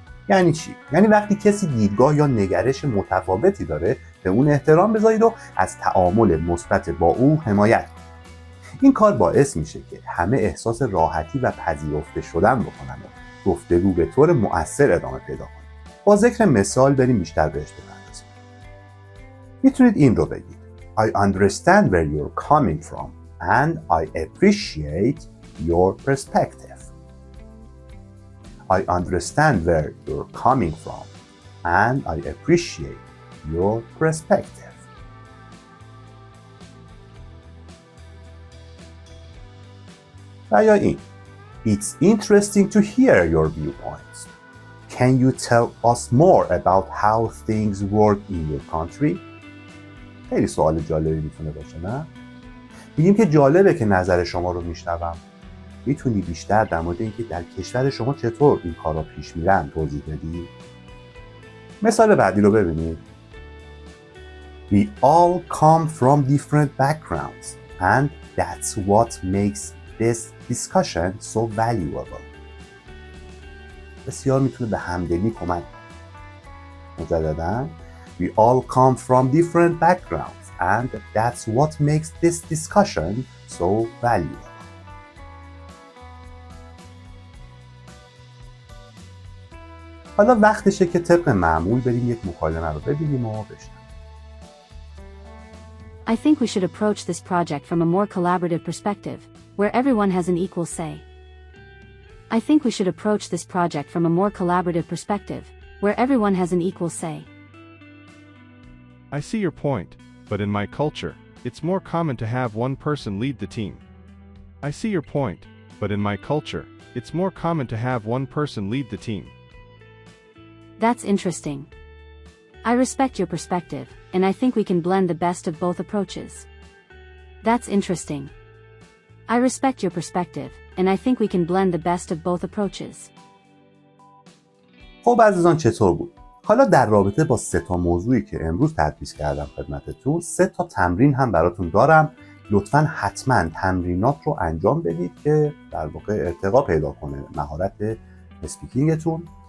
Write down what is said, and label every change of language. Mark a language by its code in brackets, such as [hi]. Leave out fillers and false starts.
[fa] یعنی چی؟ یعنی وقتی کسی دیدگاه یا نگرش متفاوتی داره، به اون احترام بذارید و از تعامل مثبت با او حمایت کنید. این کار باعث میشه که همه احساس راحتی و پذیرفته شدن بکنن و گفتگو به طور مؤثر ادامه پیدا کنه. با ذکر مثال بریم بیشتر بهش بپردازیم. میتونید این رو بگید: [en] I understand where you're coming from and I appreciate your perspective. I understand where you're coming from and I appreciate your perspective. [fa] و یا این: [en] It's interesting to hear your viewpoints. Can you tell us more about how things work in your country? [fa] خیلی سوال جالبی میتونه باشه، نه؟ میگیم که جالبه که نظر شما رو میشنوم. میتونی بیشتر در مورد اینکه در کشور شما چطور این کارا پیش میرن توضیح بدی؟ مثال بعدی رو ببینید. [en] We all come from different backgrounds and that's what makes this discussion so valuable. [fa] بسیار میتونه به همدلی کمک کنه. مجدداً [en] We all come from different backgrounds and that's what makes this discussion so valuable. [fa] حالا وقتشه که طبق معمول بریم یک مکالمه رو ببینیم و بشنویم. [en] I think we should approach this project from a more collaborative perspective, where everyone has an equal say. I think we should approach this project from a more collaborative perspective, where everyone has an equal say. I see your point, but in my culture, it's more common to have one person lead the team. I see your point, but in my culture, it's more common to have one person lead the team. That's interesting. I respect your perspective, and I think we can blend the best of both approaches. That's interesting. I respect your perspective, and I think we can blend the best of both approaches. [fa] خب عزیزان چطور بود؟ حالا در رابطه با 3 موضوعی که امروز تدریس کردم خدمتتون 3 تمرین هم براتون دارم. لطفاً حتما تمرینات رو انجام بدید که در واقع ارتقا پیدا کنه مهارت اسپیکینگتون.